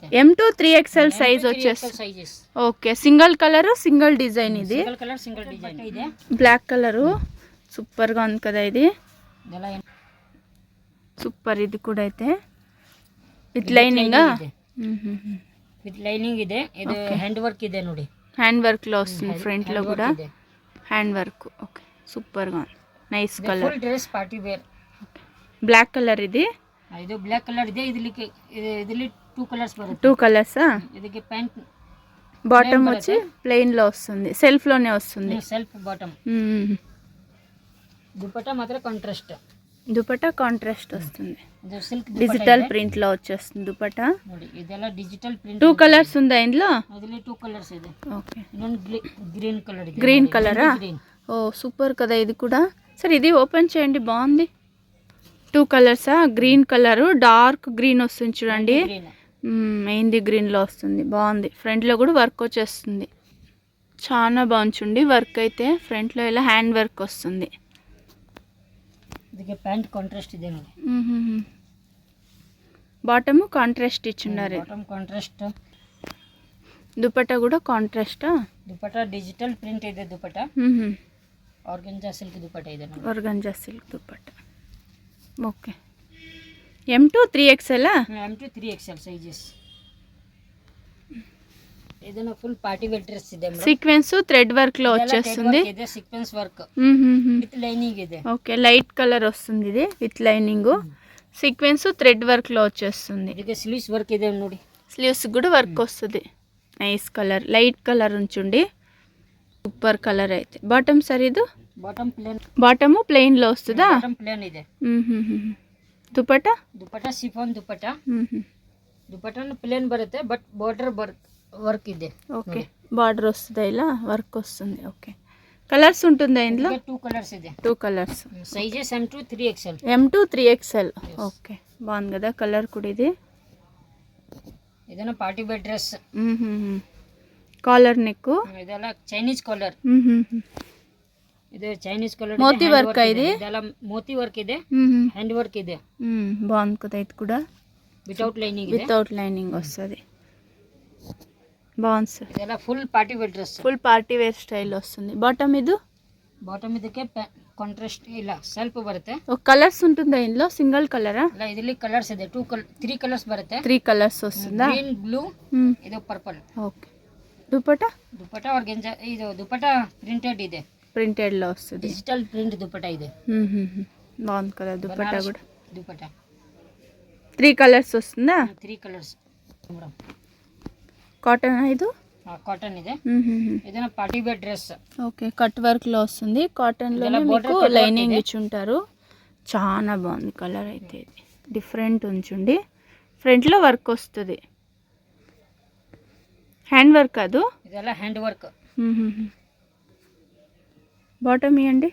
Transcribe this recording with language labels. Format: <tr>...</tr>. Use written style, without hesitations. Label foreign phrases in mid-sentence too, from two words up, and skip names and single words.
<te>M to 3XL సైజ్ వచ్చేస్తుంది. ఓకే,</te> <en>single colour, single design.</en> <te>ఇది</te> <en>single colour, single design</en> <te>ಇದೆ.</te> <en>black colour</en> <te>సూపర్ గా ఉంది కదా ఇది. సూపర్. ఇది కూడా అయితే</te> <en>with lining. with lining</en> <kn>ಇದೆ. ಇದು</kn> <en>hand work</en> <kn>ಇದೆ ನೋಡಿ.</kn> <en>hand work</en> <te>లో వస్తుంది. ఫ్రంట్ లో కూడా</te> <en>hand work.</en> <te>ఓకే, సూపర్గా ఉంది,</te> <en>nice colour. full dress party wear. black colour</en> <te>ఇది.</te> <kn>ಇದು</kn> <en>black colour</en> <kn>ಇದೆ. ಇದರಲ್ಲಿ 2 ಕಲರ್ಸ್ ಬರುತ್ತೆ.</kn> <te>2 కలర్సా?</te> <kn>ಇದಕ್ಕೆ ಪ್ಯಾಂಟ್</kn> <te>బాటమ్ వచ్చి ప్లెయిన్లో వస్తుంది, సెల్ఫ్లోనే వస్తుంది. సెల్ఫ్ బాటమ్. దుపట్టా మాత్రం కాంట్రాస్ట్. దుపట్టా కాంట్రాస్ట్ వస్తుంది,</te> <kn>ಇದು ಸಿಲ್ಕ್</kn> <en>digital printlo</en> <te>వచ్చేస్తుంది దుపట్టా.</te> <kn>ನೋಡಿ ಇದೆಲ್ಲ</kn> <en>digital print.</en> <te>2 కలర్స్ ఉందా ఇందులో?</te> <kn>ಅದರಲ್ಲಿ 2 ಕಲರ್ಸ್ ಇದೆ.</kn> <te>ఓకే,</te> <kn>ಇನ್ನೊಂದು</kn> <en>green colour</en> <kn>ಇದೆ.</kn> <te>గ్రీన్ కలరా? ఓ సూపర్ కదా ఇది కూడా. సరే ఇది ఓపెన్ చేయండి, బాగుంది. 2 కలర్సా? గ్రీన్ కలరు,</te> <en>dark green</en> <te>వస్తుంది చూడండి, మెయిన్ది గ్రీన్లో వస్తుంది, బాగుంది. ఫ్రంట్లో కూడా వర్క్ వచ్చేస్తుంది, చాలా బాగుంది చూడండి. వర్క్ అయితే ఫ్రంట్లో ఇలా</te> <en>hand work</en> <te>వస్తుంది.</te> <kn>ಇದಕ್ಕೆ ಪ್ಯಾಂಟ್ ಕಾಂಟ್ರಾಸ್ಟ್ ಇದೆ ನೋಡಿ.</kn> <en>bottom contrast</en> <te>ఇచ్చున్నారు.</te> <en>bottom contrast,</en> <te>దుపట్టా కూడా కాంట్రాస్టా?</te> <en>dupatta digital print</en> <te>ಇದೆ. దుపట్టా</te> <en>organza silk dupatta</en> <te>ಇದೆ ನೋಡಿ.</te> <en>organza silk dupatta.</en> <te>ఓకే, M2 3XL.</te> <en>M2 3XL సైజెస్.</en> <kn>ಇದನ್ನ</kn> <en>full party wear dress</en> <kn>ಇದೆ ಮೇಡಂ.</kn> <en>sequence thread work</en> <te>లో వచ్చేస్తుంది.</te> <en>ಇದೆ sequence work with lining ಇದೆ.</en> <te>ఓకే,</te> <en>light colour</en> <te>వస్తుంది ఇది</te> <en>with lining. sequence thread work</en> <te>లో వచ్చేస్తుంది.</te> <kn>ಇದಕ್ಕೆ</kn> <en>sleeves work</en> <kn>ಇದೆ ನೋಡಿ.</kn> <te>స్లీవ్స్ కూడా వర్క్ వస్తుంది,</te> <en>nice colour, light colour</en> <te>ఉంచుండి,</te> <en>super colour</en> <te>అయితే. బాటమ్ సార్ ఇది?</te> <en>bottom plain. bottom plain</en> <te>లో వస్తుందా?</te> <en>bottom plain ಇದೆ.</en> <te>దుపట్టా? దుపట్టా సిఫాన్ దుపట్టా. దుపట్టా ప్లేన్ బರುತ್ತೆ,</te> <en>but border work</en> <te>ಇದೆ. ఓకే, బార్డర్ వస్తుందా, ఇలా వర్క్ వస్తుంది. ఓకే, కలర్స్ ఉంటుందా ఇందులో?</te> <kn>2 కలర్స్ ಇದೆ.</kn> <te>2 కలర్స్. సైజెస్ M2 3XL. M2 3XL. ఓకే, బాగుంది కదా కలర్ కూడా ఇది.</te> <kn>ಇದನ್ನ</kn> <en>party wear dress. collar neck.</en> <kn>ಇದೆಲ್ಲ</kn> <en>Chinese collar.</en> <kn>ಇದು</kn> <en>Chinese collar.</en> <te>మోతీ వర్క్ ఇది.</te> <kn>ಇದೆಲ್ಲ</kn> <en>moti work</en> <kn>ಇದೆ,</kn> <en>hand work</en> <kn>ಇದೆ.</kn> <te>బాగుంది కదా ఇది కూడా.</te> <en>without lining</en> <kn>ಇದೆ.</kn> <en>without lining</en> <te>వస్తుంది, బాగుంది సార్.</te> <kn>ಇದೆಲ್ಲ</kn> <en>full party wear dress. full party wear style</en> <te>వస్తుంది. బాటమ్ ఇది?</te> <kn>ಬಾಟಮ್ ಇದಕ್ಕೆ ಕಾಂಟ್ರಾಸ್ಟ್ ಇಲ್ಲ, ಸೆಲ್ಫ್ ಬರುತ್ತೆ.</kn> <te>ఒక కలర్స్ ఉంటుందా ఇందులో? సింగిల్ కలరా?</te> <kn>ಇಲ್ಲ, ಇದರಲ್ಲಿ ಕಲರ್ಸ್ ಇದೆ. 3 ಕಲರ್ಸ್ ಬರುತ್ತೆ.</kn> <te>3 కలర్స్ వస్తుందా?</te> <kn>ಗ್ರೀನ್, ಬ್ಲೂ, ಇದು ಪರ್ಪಲ್.</kn> <te>ఓకే, దుపట్టా?</te> <kn>దుపట్టా ఆర్గంజా. ಇದು దుపట్టా ప్రింటెడ్ ಇದೆ,</kn> <te>ప్రింటెడ్ లో వస్తుంది,</te> <en>digital print dupatta</en> <te>ಇದೆ. బాగుంది కదా దుపట్టా కూడా. దుపట్టా 3 కలర్స్ వస్తుందా? 3 కలర్స్ మేడం. కాటన్ ఇది?</te> <kn>కాటన్ ಇದೆ. ಇದನ್ನ</kn> <en>party wear dress.</en> <te>ఓకే,</te> <en>cut work</en> <te>లో వస్తుంది, కాటన్ లో మీకు లైనింగ్ ఇచ్చుంటారు. చాలా బాగుంది కలర్ అయితే, ఇది డిఫరెంట్ ఉంచుండి. ఫ్రంట్ లో వర్క్ వస్తుంది,</te> <en>hand work</en> <te>కాదు,</te> <kn>ಇದೆಲ್ಲ</kn> <en>hand work.</en> <te>బాటమ్ ఇవ్వండి.</te>